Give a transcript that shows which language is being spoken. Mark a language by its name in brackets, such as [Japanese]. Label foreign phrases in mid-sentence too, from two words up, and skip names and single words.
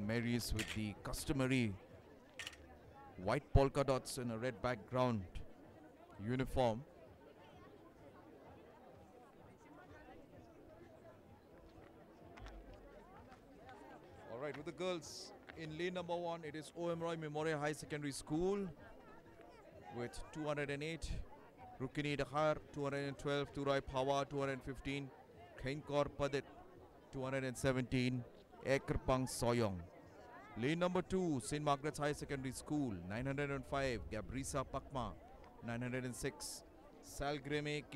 [English] Mary's with the customary white polka dots and a red background uniform. All right, with the girls in lane number 1, it is O.M. Roy Memorial High Secondary School with 208. Rukini Dakhar 212, Turai Pawa 215, Khainkor Padit 217, Ekrpang Soyong. Lane number 2, St. Margaret's High Secondary School 905, Gabrisa Pakma 906, Salgreme K.